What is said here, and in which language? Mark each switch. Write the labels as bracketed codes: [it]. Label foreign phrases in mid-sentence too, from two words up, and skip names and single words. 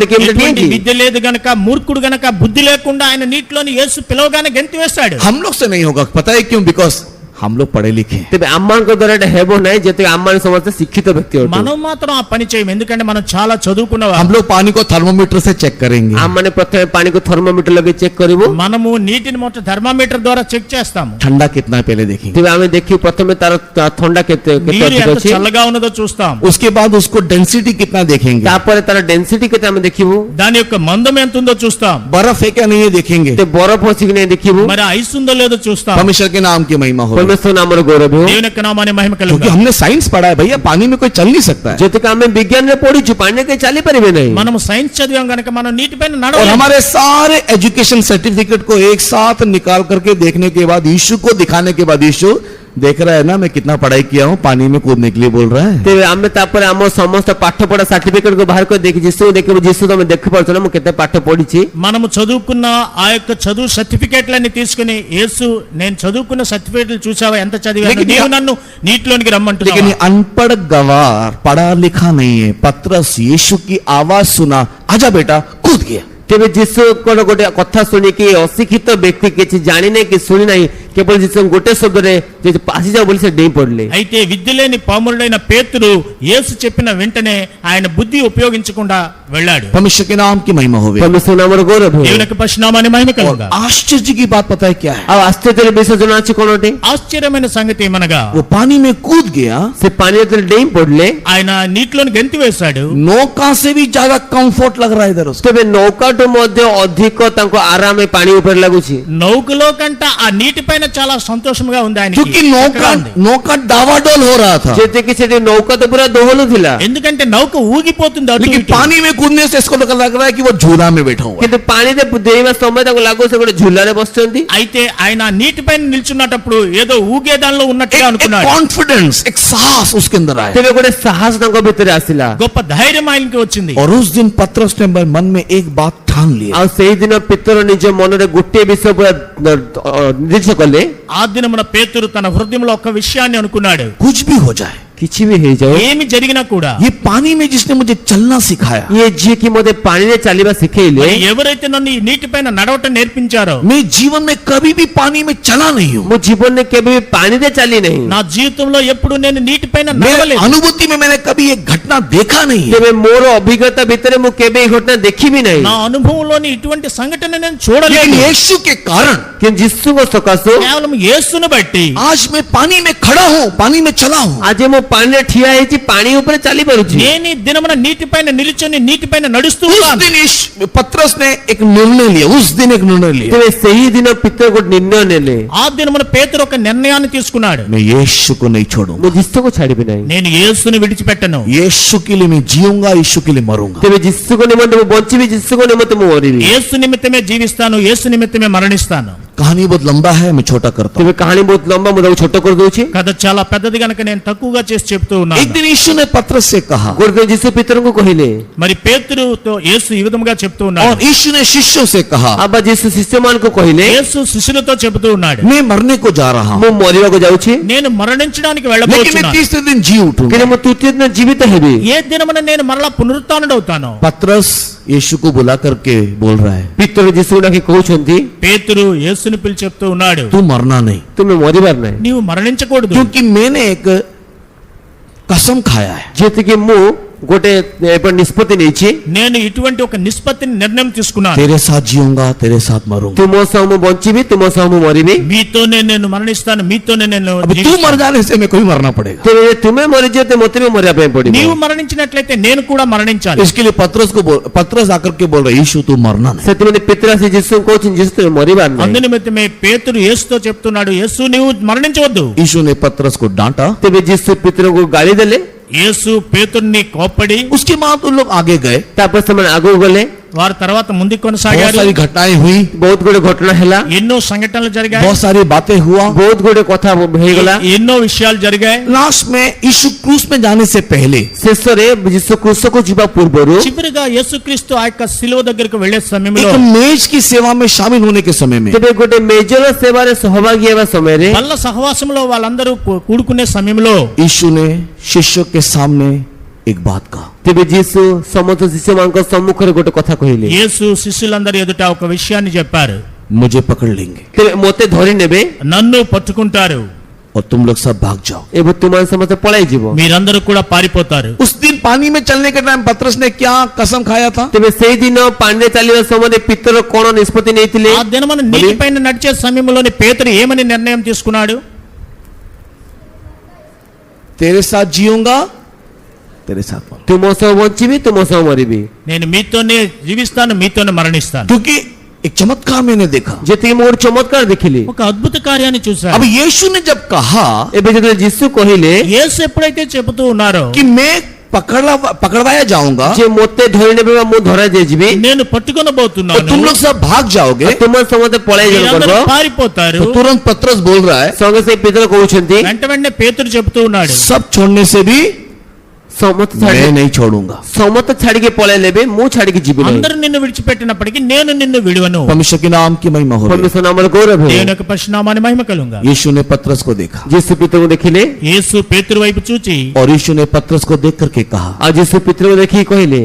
[or] କେମିତି [te] ఎటువంటి [or] ଡେଇଁକି? [te] విద్య లేదు గనక, మూర్ఖుడు గనక, బుద్ధి లేకుండా ఆయన నీటిలోని యేసు పిలవగానే గెంతు వేశాడు. [hi] हम लोग से नहीं होगा, पता है क्यों? बिकॉज हम लोग पढ़े लिखे हैं। [or] ତେବେ ଆମମାନଙ୍କ ଦ୍ୱାରା ଏଟା ହେବ ନାହିଁ, ଯେତେ ଆମମାନେ ସମସ୍ତେ ଶିକ୍ଷିତ ବ୍ୟକ୍ତି ଅଟୁ। [te] మనం మాత్రం ఆ పని చేయం, ఎందుకంటే మనం చాలా చదువుకున్నవారు. [hi] हम लोग पानी को थर्मोमीटर से चेक करेंगे। [or] ଆମମାନେ ପ୍ରଥମେ ପାଣିକୁ ଥର୍ମୋମିଟର ଲଗେଇ ଚେକ୍ କରିବୁ। [te] మనము నీటిని మొట్ట థర్మామీటర్ ద్వారా చెక్ చేస్తాము. [hi] ठंडा कितना है पहले देखेंगे, [or] ତେବେ ଆମେ ଦେଖିବୁ ପ୍ରଥମେ ତାର ଥଣ୍ଡା କେତେ [te] నీరు ଅଧିକ ఎంత ଅଛି, చల్లగా ఉన్నదో చూస్తాం. [hi] उसके बाद उसको डेंसिटी कितना देखेंगे, [or] ତାପରେ ତାର ଡେନ୍ସିଟି କେତେ ଆମେ ଦେଖିବୁ। [te] దాని యొక్క మందం ఎంత ఉందో చూస్తాం. [hi] बर्फ है क्या नहीं है देखेंगे। [or] ତେ ବରଫ ଅଛି କି ନାହିଁ ଦେଖିବୁ। [te] మరి ఐస్ ఉందో లేదో చూస్తాం. [hi] परमेश्वर के नाम की महिमा हो, [or] ପରମେଶ୍ୱର ନାମର ଗୌରବ ହେଉ। [te] దేవుని యొక్క నామాన్ని మహిమ क्योंकि కలుగును. [hi] हमने साइंस पढ़ा है भैया, पानी में कोई चल नहीं सकता है। [or] ଯେତିକି ଆମେ ବିଜ୍ଞାନରେ ପଢିଛୁ ପାଣିରେ କେହି ଚାଲିପାରିବେ ନାହିଁ। [te] మనము సైన్స్ చదివాం గనక మనం నీటిపైన और నడవలేము. [hi] हमारे सारे एजुकेशन सर्टिफिकेट को एक साथ निकाल करके देखने के बाद, यीशु को दिखाने के बाद, यीशु देख रहा है ना मैं कितना पढ़ाई किया हूँ, पानी में कूदने के लिए बोल रहा है। [or] ତେବେ ଆମେ ତାପରେ ଆମ ସମସ୍ତ ପାଠ ପଢା ସାର୍ଟିଫିକେଟ କୁ ବାହାର କରି ଦେଖି ଯୀଶୁକୁ ଦେଖିବୁ, ଯୀଶୁ ତମେ ଦେଖିପାରୁଛ ନା ମୁଁ କେତେ ପାଠ ପଢିଛି। [te] మనము చదువుకున్న ఆ యొక్క చదువు సర్టిఫికేట్లన్నీ తీసుకుని, యేసు నేను చదువుకున్న సర్టిఫికేట్లు చూసావా ఎంత చదివాను, లేకిన్ నీవు నన్ను నీటిలోనికి लेकिन రమ్మంటున్నావా? [hi] ये अनपढ़ गवार पढ़ा लिखा नहीं है, पतरस यीशु की आवाज सुना, आजा बेटा, कूद गया। [or] ତେବେ ଯୀଶୁଙ୍କର ଗୋଟେ କଥା ଶୁଣିକି ଅଶିକ୍ଷିତ ବ୍ୟକ୍ତି କିଛି ଜାଣିନାହିଁ କି ଶୁଣି ନାହିଁ, କେବଳ ଯୀଶୁ ଗୋଟେ ଶବ୍ଦରେ ଯେ ଆସିଯାଅ ବୋଲି ସେ ଡେଇଁ ପଡିଲେ। [te] అయితే విద్య లేని పామరుడైన పేతురు యేసు చెప్పిన వెంటనే ఆయన బుద్ధి ఉపయోగించకుండా వెళ్ళాడు. [hi] परमेश्वर के नाम की महिमा होवे। [or] ପରମେଶ୍ୱର ନାମର ଗୌରବ ହେଉ। [te] దేవుని యొక్క పరిశునామాన్ని మహిమ కలుగుగా. [hi] आश्चर्य की बात पता है क्या है? [or] ଆଉ ଆଶ୍ଚର୍ଯ୍ୟର ବିଷୟ ଜଣା ଅଛି କଣ ଅଟେ? [te] ఆశ్చర్యమైన సంగతి ఏమనగా [hi] वो पानी में कूद गया, [or] ସେ ପାଣି ଭିତରେ ଡେଇଁ ପଡିଲେ। [te] ఆయన నీటిలోని గెంతి వేశాడు. [hi] नौका से भी ज्यादा कंफर्ट लग रहा है इधर उसको। [or] ତେବେ ନୌକାଠୁ ମଧ୍ୟ ଅଧିକ ତାଙ୍କୁ ଆରାମ ଏ ପାଣି ଉପରେ ଲାଗୁଛି। [te] నౌకలో కంట ఆ నీటి పైన చాలా సంతోషంగా ఉంది ఆయనకి. [hi] क्योंकि नौका डावाडोल हो रहा था, [or] ଯେତିକି ସେଠି ନୌକା ତ ପୁରା ଦୋହଲୁ ଥିଲା। [te] ఎందుకంటే నౌక ఊగిపోతుంది అటు लेकिन ఇటు. [hi] पानी में कूदने से इसको लग रहा है कि वो झूला में बैठा हुआ है। [or] କିନ୍ତୁ ପାଣିରେ ଡେଇଁବା ସମୟ ତାଙ୍କୁ ଲାଗୁ ସେ ଗୋଟେ ଝୁଲାରେ ବସିଛନ୍ତି। [te] అయితే ఆయన నీటి పైన నిల్చున్నప్పుడు ఏదో ఊగేదానిలో ఉన్నట్టుగా एक అనుకున్నాడు. [hi] कॉन्फिडेंस, एक साहस उसके अंदर आया। [or] ତେବେ ଗୋଟେ ସାହସ ତାଙ୍କ ଭିତରେ ଆସିଲା। [te] గొప్ప ధైర్యం ఆయనకి వచ్చింది. [hi] और उस दिन पतरस ने मन में एक बात ठान लिया, [or] ଆଉ ସେଇଦିନ ପିତର ନିଜ ମନରେ ଗୋଟିଏ ବିଷୟ ପୁରା ନିର୍ଦ୍ଦେଶ କଲେ। [te] ఆ దినమున పేతురు తన హృదయంలో ఒక విషయాన్ని అనుకున్నాడు. [hi] कुछ भी हो जाए, [or] କିଛି ବି ହେଇଯାଉ, [te] ఏమి జరిగినా కూడా [hi] ये पानी में जिसने मुझे चलना सिखाया, [or] ଇଏ ଯିଏକି ମୋତେ ପାଣିରେ ଚାଲିବା ଶିଖେଇଲେ, [te] మరి ఎవరైతే నన్ను ఈ నీటి పైన నడవటం నేర్పించారో, [hi] मैं जीवन में कभी भी पानी में चला नहीं हूँ। [or] ମୁଁ ଜୀବନରେ କେବେ ବି ପାଣିରେ ଚାଲି ନାହିଁ। [te] నా జీవితంలో ఎప్పుడు నేను నీటి పైన मेरे నడవలేదు. [hi] अनुभूति में मैंने कभी एक घटना देखा नहीं है। [or] ତେବେ ମୋର ଅଭିଜ୍ଞତା ଭିତରେ ମୁଁ କେବେ ଏହି ଘଟଣା ଦେଖିବି ନାହିଁ। [te] నా అనుభవంలోని ఇటువంటి సంఘటన నేను लेकिन చూడలేదు. [hi] यीशु के कारण [or] କିନ୍ତୁ ଯୀଶୁଙ୍କ ସକାଶୁ [te] కేవలం యేసును బట్టి [hi] आज मैं पानी में खड़ा हूँ, पानी में चला हूँ। [or] ଆଜି ମୁଁ ପାଣିରେ ଠିଆ ହେଇଛି, ପାଣି ଉପରେ ଚାଲି ପାରୁଛି। [te] నేను ఈ దినమున నీటి పైన నిలుచుని నీటి పైన నడుస్తూ उस ఉన్నాను. [hi] दिन पतरस ने एक निर्णय लिया, उस दिन एक निर्णय लिया, [or] ତେବେ ସେହି ଦିନ ପିତର ଗୋଟେ ନିର୍ଣ୍ଣୟ ନେଲେ, [te] ఆ దినమున పేతురు ఒక నిర్ణయాన్ని తీసుకున్నాడు. [hi] मैं यीशु को नहीं छोड़ूंगा। [or] ମୁଁ ଯୀଶୁକୁ ଛାଡ଼ିବି ନାହିଁ। [te] నేను యేసుని విడిచిపెట్టను. [hi] यीशु के लिए मैं जीऊंगा, यीशु के लिए मरूंगा। [or] ତେବେ ଯୀଶୁଙ୍କ ନିମନ୍ତେ ମୁଁ ବଞ୍ଚିବି, ଯୀଶୁଙ୍କ ନିମନ୍ତେ ମୁଁ ମରିବି। [te] యేసు నిమిత్తమే జీవిస్తాను, యేసు నిమిత్తమే మరణిస్తాను. [hi] कहानी बहुत लंबा है, मैं छोटा करता हूँ। [or] ତେବେ କାହାଣୀ ବହୁତ ଲମ୍ବା, ମୁଁ ତାକୁ ଛୋଟ କରିଦଉଛି। [te] కథ చాలా పెద్దది గనక నేను తక్కువగా చేసి చెప్తూ एक ఉన్నాను. [hi] दिन यीशु ने पतरस से कहा, [or] ଗୋଟେ ଦିନ ଯୀଶୁ ପିତରଙ୍କୁ କହିଲେ, [te] మరి పేతురుతో యేసు ఈ విధముగా చెప్తూ ఉన్నాడు. [hi] और यीशु ने शिष्यों से कहा, [or] ଆବା ଯୀଶୁ ଶିଷ୍ୟମାନଙ୍କୁ କହିଲେ, [te] యేసు శిష్యులతో చెబుతూ ఉన్నాడు, [hi] मैं मरने को जा रहा हूँ, [or] ମୁଁ మରିବାକୁ ଯାଉଛି, [te] నేను మరణించడానికి [hi] लेकिन मैं [te] వెళ్ళబోతున్నాను. [hi] तीसरे दिन जी उठूंगा। [or] କିନ୍ତୁ ମୁଁ ତୃତୀୟ ଦିନ ଜୀବିତ ହେବି। [te] ఏ దినమున నేను మరలా పునరుత్థానుడవుతాను. [hi] पतरस यीशु को बुला करके बोल रहा है, [or] ପିତର ଯୀଶୁକୁ ଡାକି କହୁଛନ୍ତି, [te] పేతురు యేసుని పిలిచి చెప్తూ ఉన్నాడు, [hi] तू मरना नहीं, [or] ତୁମେ ମରିବାର ନାହିଁ। [te] నీవు మరణించకూడదు. [hi] क्योंकि मैंने एक कसम खाया है। [or] ଯେତିକି ମୁଁ ଗୋଟେ ଏବେ ନିଷ୍ପତ୍ତି ନେଇଛି, [te] నేను ఇటువంటి ఒక నిష్పత్తిని నిర్ణయం తీసుకున్నాను. [hi] तेरे साथ जीऊंगा, तेरे साथ मरूंगा। [or] ତୁମ ସହ ମୁଁ ବଞ୍ଚିବି, ତୁମ ସହ ମୁଁ ମରିବି। [te] మీతోనే నేను మరణిస్తాను, మీతోనే నేను [hi] अब तू [te] జీవిస్తాను. [hi] मर जाने से मैं कोई मरना पड़ेगा। [or] ତେବେ ତୁମେ ମରିଯିବ, ତ ମୋତେ ବି ମରିବା ପାଇଁ ପଡିବ। [te] నీవు మరణించినట్లయితే నేను కూడా మరణించాలి. [hi] इसके लिए पतरस आकर के बोल रहा है, यीशु तू मरना नहीं। [or] ସେଥିପାଇଁ ପିତର ଆସି ଯୀଶୁଙ୍କୁ କହୁଛନ୍ତି, ଯୀଶୁ ତୁମେ ମରିବାର ନାହିଁ। [te] అందునిమిత్తమే పేతురు యేసుతో చెప్తున్నాడు, యేసు నీవు మరణించవద్దు. [hi] यीशु ने पतरस को डांटा। [or] ତେବେ ଯୀଶୁ ପିତରଙ୍କୁ ଗାଳି ଦେଲେ। [te] యేసు పేతుర్ని కోప్పడి [hi] उसके बाद उन लोग आगे गए, [or] ତାପରେ ସେମାନେ ଆଗକୁ ଗଲେ। [te] వారి తర్వాత ముందుకు बहुत కొనసాగారు. [hi] सारी घटनाएं हुई, [or] ବହୁତ ଗୁଡେ ଘଟଣା ହେଲା, [te] ఎన్నో సంఘటనలు జరిగాయి, [hi] बहुत सारी बातें हुआ। [or] ବହୁତ ଗୁଡେ କଥା ହେଇଗଲା। [te] ఎన్నో విషయాలు జరిగాయి. [hi] लास्ट में यीशु क्रूस में जाने से पहले [or] ଶେଷରେ ଯୀଶୁ କୃଷକୁ ଯିବା ପୂର୍ବରୁ [te] చివరిగా యేసుక్రీస్తు ఆ యొక్క శిలువ దగ్గరకు వెళ్లే సమయంలో, [hi] एक मेज की सेवा में शामिल होने के समय में [or] ତେବେ ଗୋଟେ ମେଜର ସେବାରେ ସହଭାଗୀ ହେବା ସମୟରେ [te] బల్ల సహవాసంలో వాళ్ళందరూ కూడుకునే సమయంలో [hi] यीशु ने शिष्यों के सामने एक बात कहा, [or] ତେବେ ଯୀଶୁ ସମସ୍ତ ଶିଷ୍ୟମାନଙ୍କ ସମ୍ମୁଖରେ ଗୋଟେ କଥା କହିଲେ, [te] యేసు శిష్యులందరి ఎదుట ఒక విషయాన్ని చెప్పారు, [hi] मुझे पकड़ लेंगे [or] ତେବେ ମୋତେ ଧରି ନେବେ [te] నన్ను పట్టుకుంటారు, [hi] और तुम लोग सब भाग जाओ। [or] ଏବଂ ତୁମମାନେ ସମସ୍ତେ ପଳାଇ ଯିବ। [te] మీరందరూ కూడా పారిపోతారు. [hi] उस दिन पानी में चलने के टाइम पतरस ने क्या कसम खाया था? [or] ତେବେ ସେଇଦିନ ପାଣିରେ ଚାଲିବା ସମୟରେ ପିତର କଣ ନିଷ୍ପତ୍ତି ନେଇଥିଲେ? [te] ఆ దినమున నీటి పైన నడిచే సమయంలోని పేతురు ఏమని నిర్ణయం తీసుకున్నాడు? [hi] तेरे साथ जीऊंगा, तेरे साथ मरूंगा। [or] ତୁମ ସହ ବଞ୍ଚିବି, ତୁମ ସହ ମରିବି। [te] నేను మీతోనే జీవిస్తాను, మీతోనే మరణిస్తాను. [hi] क्योंकि एक चमत्कार मैंने देखा। [or] ଯେତିକି ମୁଁ ଗୋଟେ ଚମତ୍କାର ଦେଖିଲି। [te] ఒక అద్భుత కార్యాన్ని చూశాను. [hi] अब यीशु ने जब कहा [or] ଏବେ ଯେତେବେଳେ ଯୀଶୁ କହିଲେ [te] యేసు ఎప్పుడైతే చెబుతూ ఉన్నారో, [hi] कि मैं पकड़वाया जाऊंगा [or] ଯେ ମୋତେ ଧରି ନେବେ ବା ମୁଁ ଧରା ଦିଆଯିବି, [te] నేను और పట్టుకొనబోతున్నాను, [hi] तुम लोग सब भाग जाओगे, [or] ତୁମ ସମସ୍ତେ ପଳାଇ ଯିବ [te] మీరందరూ କରିବ। పారిపోతారు. [hi] तो तुरंत पतरस बोल रहा है, [or] ସଙ୍ଗେ ସେ ପିତର କହୁଛନ୍ତି, [te] వెంట వెంటనే పేతురు చెబుతూ ఉన్నాడు, [hi] सब छोड़ने से भी ସମସ୍ତେ मैं नहीं छोड़ूंगा। [or] ସମସ୍ତେ ଛାଡିକି ପଳେଇଲେ ବି ମୁଁ ଛାଡିକି ଯିବି ନାହିଁ। [te] అందరూ నిన్ను విడిచిపెట్టినప్పటికీ నేను నిన్ను విడువను. [hi] परमेश्वर के नाम की महिमा हो। [or] ପରମେଶ୍ୱର ନାମର ଗୌରବ ହେଉ। [te] దేవుని యొక్క పరిశుద్ధనామాన్ని మహిమ కలుగుగా. [hi] यीशु ने पतरस को देखा [or] ଯୀଶୁ ପିତରଙ୍କୁ ଦେଖିଲେ [te] యేసు పేతురు వైపు చూచి [hi] और यीशु ने पतरस को देख करके कहा, [or] ଆଉ ଯୀଶୁ ପିତରଙ୍କୁ ଦେଖିକି କହିଲେ